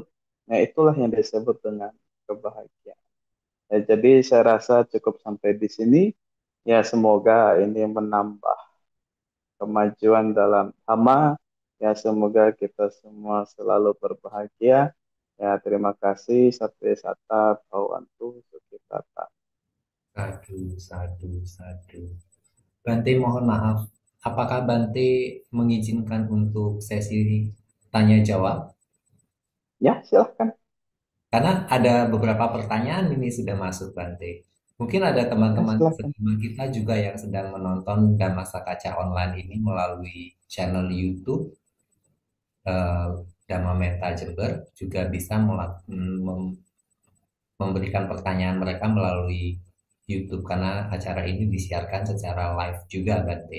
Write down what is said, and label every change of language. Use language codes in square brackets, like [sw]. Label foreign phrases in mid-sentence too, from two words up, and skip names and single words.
[id] Nah, itulah yang disebut dengan kebahagiaan. Ya, jadi saya rasa cukup sampai di sini. Ya, semoga ini menambah kemajuan dalam hama. Ya, semoga kita semua selalu berbahagia. Ya, terima kasih. [pi] Sampai sata bawantu sukitata. Sadu, sadu, sadu. [id] Bante mohon maaf, apakah Bante mengizinkan untuk sesi tanya jawab? Ya, silahkan. Karena ada beberapa pertanyaan ini sudah masuk Bante. Mungkin ada Ya, teman-teman silahkan. sesama kita juga yang sedang menonton Dhamasa Kaca Online ini melalui channel YouTube eh, Dhamma Metta Jember juga bisa memberikan pertanyaan mereka melalui YouTube karena acara ini disiarkan secara live juga Bante.